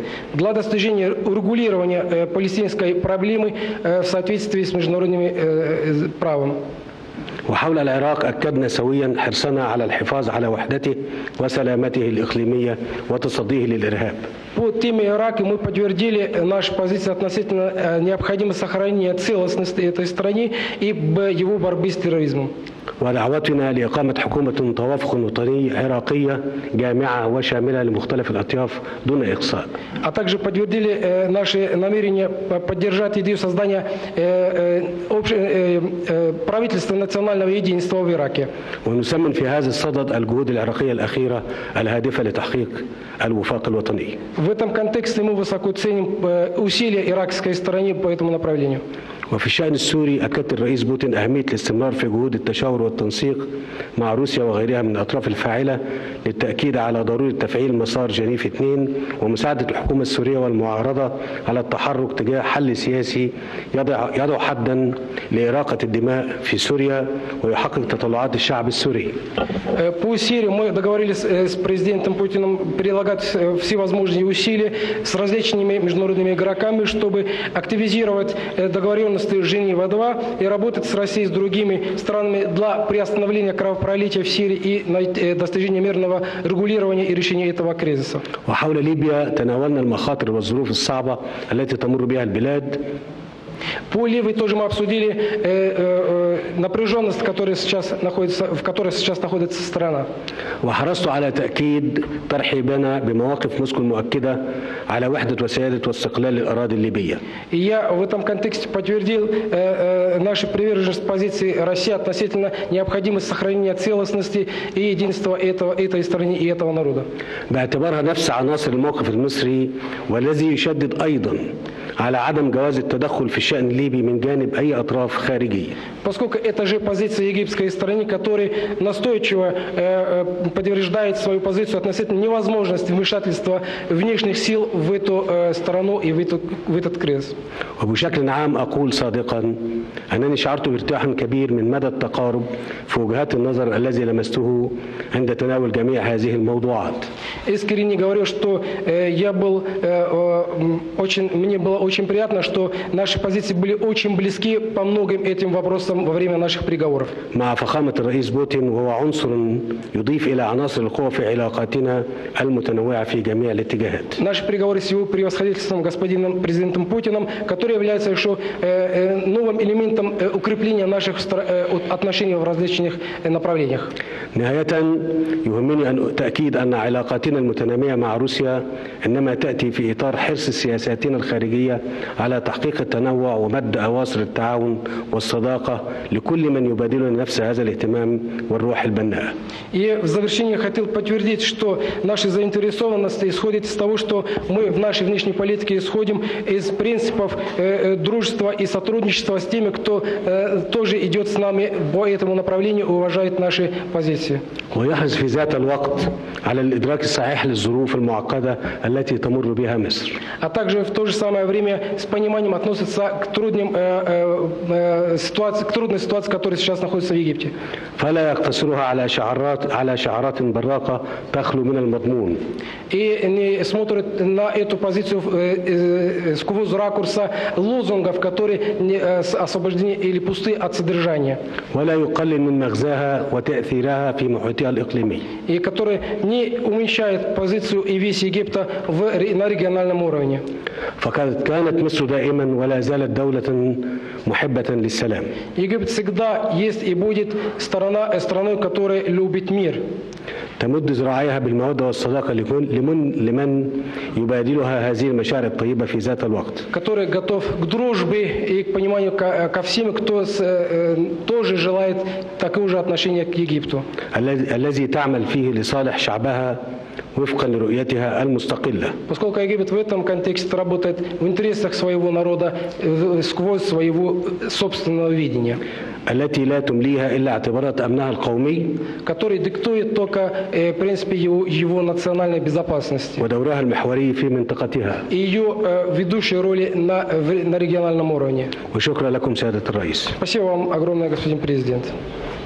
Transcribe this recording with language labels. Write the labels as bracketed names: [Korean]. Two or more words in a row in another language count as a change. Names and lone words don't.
[Russian] Для достижения урегулирования палестинской проблемы в соответствии с международным правом. [Arabic] وحول العراق أكدنا سويا حرصنا على الحفاظ على وحدته وسلامته الإقليمية وتصديه للإرهاب. [Russian] По теме Ирака мы подтвердили нашу позицию относительно необходимости сохранения целостности этой страны и его борьбы с терроризмом. [Arabic] ودعوتنا لإقامة حكومة توافق وطني عراقية جامعة وشاملة لمختلف الأطياف دون إقصاء. [Russian] А также подтвердили наши намерения поддержать идею создания правительства национального единства в Ираке. [Arabic] ونسمن في هذا الصدد الجهود العراقية الأخيرة الهادفة لتحقيق الوفاق الوطني. [Russian] В этом контексте мы высоко ценим усилия иракской стороны по этому направлению. [Arabic] وفي الشأن السوري أكد الرئيس بوتين أهمية الاستمرار في جهود التشاور والتنسيق مع روسيا وغيرها من الأطراف الفاعلة للتأكيد على ضرورة تفعيل مسار جنيف 2 ومساعدة الحكومة السورية والمعارضة على التحرك تجاه حل سياسي يضع حدا لإراقة الدماء في سوريا ويحقق تطلعات الشعب السوري. [Russian] По Сирии мы договорились с президентом Путиным прилагать всевозможные усилия с различными международными игроками, чтобы активизировать договоренности договоренности Женева-2 и работать с Россией и с другими странами для приостановления кровопролития в Сирии и достижения мирного регулирования и решения этого кризиса. [Arabic] وحول ليبيا تناولنا المخاطر والظروف الصعبة التي تمر بها البلاد. [Russian] По Ливии тоже мы обсудили напряженность, в которой сейчас находится страна. [Arabic] وحرصت على تأكيد ترحيبنا بمواقف موسكو المؤكدة على وحدة وسيادة واستقلال الأراضي الليبية. [Russian] И я в этом контексте подтвердил нашу приверженность позиции России относительно необходимости сохранения целостности и единства этой страны и этого народа. [Arabic] باعتبارها نفس عناصر الموقف المصري والذي يشدد أيضا على عدم جواز التدخل في الشأن الليبي من جانب أي أطراف خارجية. [Russian] Поскольку это же позиция египетской страны, которая настойчиво подтверждает свою позицию относительно невозможности вмешательства внешних сил в эту страну и в этот кризис. [Arabic] وبشكل عام أقول صادقا أنني شعرت بارتياح كبير من مدى التقارب في وجهات النظر الذي لمسته عند تناول جميع هذه الموضوعات. [Russian] Искренне говорю, что мне было очень приятно, что наши позиции были очень близки по многим этим вопросам во время наших переговоров. [Arabic] مع فخامة الرئيس بوتين وهو عنصر يضيف إلى عناصر القوة في علاقاتنا المتنوعة في جميع الاتجاهات. [Russian] Наши переговоры с его превосходительством господином президентом Путиным, который является еще новым элементом укрепления наших отношений в различных направлениях. [Arabic] نهاية يهمني تأكيد أن علاقاتنا المتنامية مع روسيا إنما تأتي في إطار حرص سياساتنا الخارجية على تحقيق التنوع ومد أواصر التعاون والصداقة لكل من يبادلنا نفس هذا الاهتمام والروح البناءة. [Russian] И в завершение хотел подтвердить, что наша заинтересованность исходит из того, что мы в нашей внешней политике исходим из принципов дружества и сотрудничества с теми, кто тоже идет с нами по этому направлению и уважает наши позиции. [Arabic] ويحرص في ذات الوقت على الإدراك الصحيح ллظروف المعقدة التي تمر بها مصر. [Russian] А также в то же самое время с пониманием относится к трудной ситуации, которая сейчас находится в Египте. [Arabic] فلا يقتصرها على شعارات براقة تخلو من المضمون. [Russian] И не смотрит на эту позицию сквозь ракурса лозунгов, которые освобождены или пусты от содержания. [Arabic] ولا يقلل من مغزاها وتأثيرها في محيطها الإقليمي. [Russian] И который не уменьшает позицию и вес Египта на региональном уровне. [Arabic] فقد كانت مصر دائما ولا زالت دولة محبة للسلام. [Russian] Египет всегда есть и будет страной, которая любит мир. [Arabic] تمد ذراعيها بالمودة والصداقة لمن يبادلها هذه المشاعر الطيبة في ذات الوقت. [Russian] Который готов к дружбе и к пониманию ко всем, кто тоже желает такого же отношения к Египту. [Arabic] الذي تعمل فيه لصالح شعبها وفقا لرؤيتها المستقلة. [Russian] Поскольку Египет в этом контексте работает в интересах своего народа сквозь своего собственного видения. [Arabic] التي لا تمليها إلا اعتبارات أمنها القومي. [Russian] Который диктует только принципы его национальной безопасности. [Arabic] ودورها المحوري في منطقتها. [Russian] И ее ведущей роли на региональном уровне. [Arabic] وشكرا لكم سيادة الرئيس. [Russian] Спасибо вам огромное, господин президент.